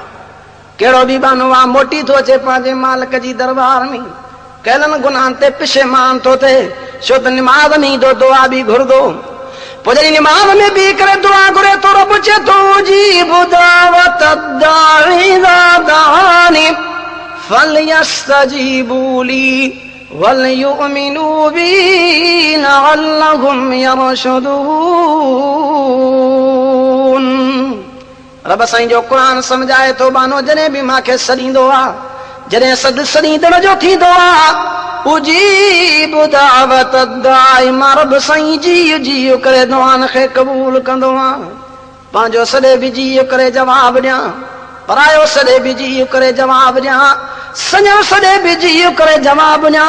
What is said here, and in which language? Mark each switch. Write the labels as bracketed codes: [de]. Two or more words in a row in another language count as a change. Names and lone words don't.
[sd] कहिड़ो बि बानो आहे मोटी थो अचे पंहिंजे मालिक जी दरबार में, कहिड़नि गुनाहनि ते पिशेमान थो थिए, छो त निमाज़ में ईंदो दुआ बि घुरंदो। पोइ जॾहिं निमाज़ में बि करे दुआ घुरे थो, रब चए थो [ar] أجيب دعوة الداع إذا دعان فليستجيبوا لي وليؤمنوا بي لعلهم يرشدون. [sd] रब साईं जो क़ुरान समझाए थो बानो जॾहिं बि मांखे सॾींदो आहे, जॾहिं सद सॾींदड़ जो थींदो आहे, [ar] أجيب دعوة الداع, [sd] मां रब साईं जी जी करे दुआन खे क़बूल कंदो आहियां। पंहिंजो सॾे बि जी करे जवाब ॾियां, परायो सॾे बि जी करे जवाब ॾियां, सॼो सॾे बि जी करे जवाब ॾियां।